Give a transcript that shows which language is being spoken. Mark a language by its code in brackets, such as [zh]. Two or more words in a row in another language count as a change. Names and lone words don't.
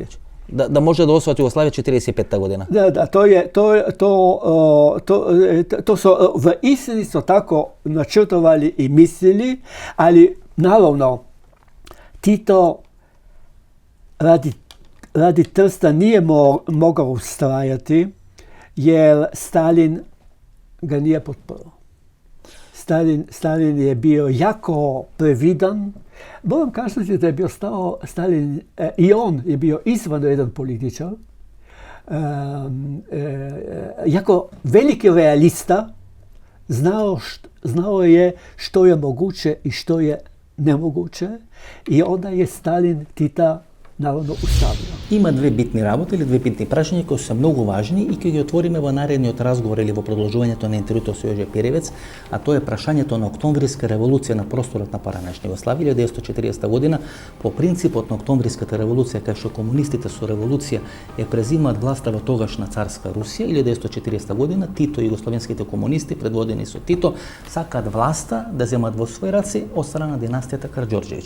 [mk] Да може да освојат Југославија 45-та година. [hr] Da, to su vo istini so tako načrtovali i mislili, ali naravno Tito radi Trsta nije mogao ustrajati, jer Stalin ga nije potporao. Stalin je bio jako previdan. Moram kazati da je bio Stalin, i on je bio izvanredno jedan političar, jako veliki realista, znao je što je moguće i što je nemoguće, i onda je Stalin Tita naravno ustavio. [mk] Има две битни работи или две битни прашања кои се многу важни и кои ги отвориме во наредниот разговор или во продолжувањето на интервјуто со Јожи Перевец, а тоа е прашањето на Октомвриска револуција на просторот на поранешна Југославија 1940 година. По принципот на Октомвриската револуција, кај што комунистите со револуција ја презимаат власта во тогашна царска Русија, 1940 година Тито и југословенските комунисти предводени со Тито сакаат власта да земат во своји раце од страна на династијата Караџорџевиќ.